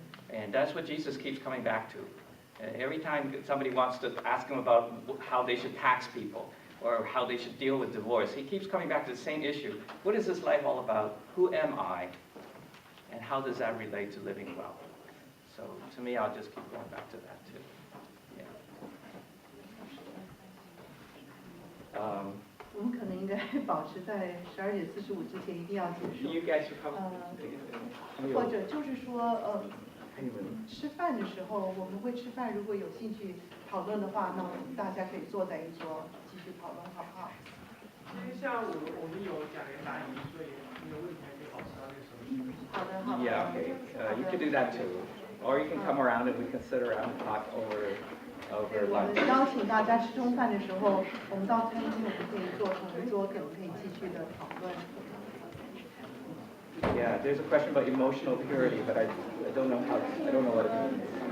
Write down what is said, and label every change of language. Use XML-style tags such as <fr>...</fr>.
<en>And that's what Jesus keeps coming back to. Every time somebody wants to ask him about how they should tax people, or how they should deal with divorce, he keeps coming back to the same issue. What is this life all about? Who am I? And how does that relate to living well? So to me, I'll just keep going back to that too. Yeah.</en> <zh>我们可能应该保持在12:45之前一定要结束。</zh> <en>You guys should come.</en> <zh>或者就是说，吃饭的时候我们会吃饭，如果有兴趣讨论的话，那我们大家可以坐在一桌继续讨论，好不好？因为像我们有讲员答疑，所以有问题还可以保持到那个时候去。好的，好的。</zh> <en>Yeah, okay. You can do that too. Or you can come around and we can sit around and talk over</en> <zh>对，我们</zh> <en>lunch.</en> <zh>邀请大家吃中饭的时候，我们到餐厅我们可以坐同一桌，可以继续的讨论。</zh> <en>Yeah, there's a question about emotional purity, but I don't know what it means.</en>